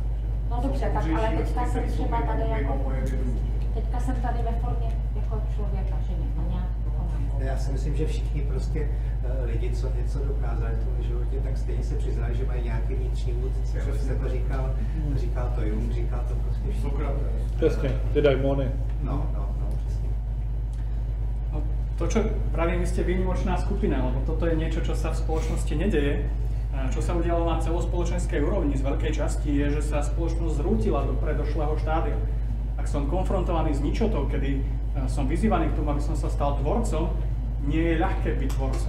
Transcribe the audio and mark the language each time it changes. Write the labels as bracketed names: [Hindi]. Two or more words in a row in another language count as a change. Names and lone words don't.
[Czech] No dobře, tak ale teďka jsem třeba tady jako... Teďka jsem tady ve formě jako člověka, že někdo nějak dokonám. Já si myslím, že všichni prostě lidi, co něco dokázali v tom životě, tak stejně se přiznali, že mají nějaký vnitřní vůdce. Jste to říkal to Jung, říkal to prostě všichni. Přesně, ty daimony. No, přesně. [Slovak] No, to, čo pravím, vy ste výnimočná skupina, lebo toto je niečo, čo sa v spoločnosti nedeje. Čo sa udialo na celospoločenskej úrovni z veľkej časti je, že sa spoločnosť zrútila do predošlého štádia. Ak som konfrontovaný s ničotou, kedy som vyzývaný k tomu, aby som sa stal tvorcom, nie je ľahké byť tvorcom.